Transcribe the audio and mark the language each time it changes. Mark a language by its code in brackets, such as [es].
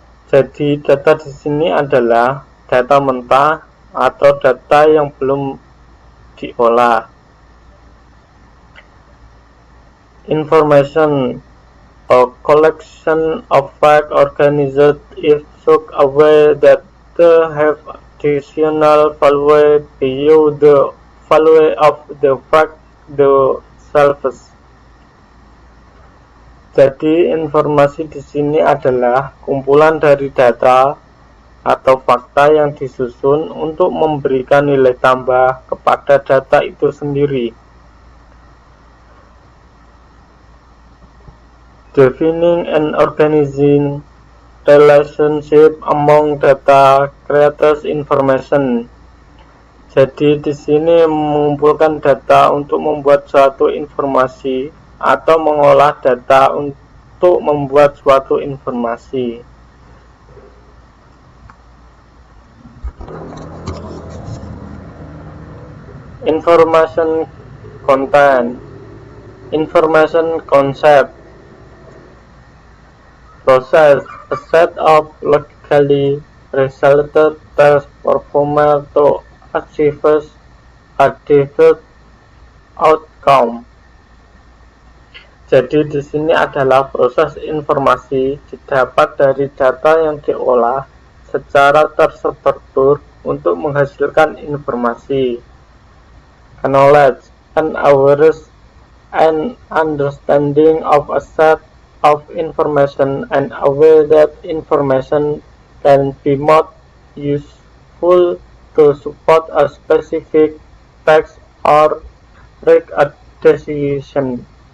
[id] Jadi data di sini adalah data mentah atau data yang belum diolah. [en] Information, a collection of facts organized in such a way that they have additional value beyond the value of the fact themselves. [id] Jadi informasi di sini adalah kumpulan dari data atau fakta yang disusun untuk memberikan nilai tambah kepada data itu sendiri. [en] Defining and organizing relationship among data creates information. [id] Jadi di sini mengumpulkan data untuk membuat suatu informasi atau mengolah data untuk membuat suatu informasi. [en] Information content. Information concept. Process, a set of logically resulted tests performed to achieve a desired outcome. [id] Jadi di sini adalah proses informasi didapat dari data yang diolah secara terstruktur untuk menghasilkan informasi. [en] Knowledge, an awareness and understanding of a set of information and aware that information can be more useful to support a specific task or make a decision.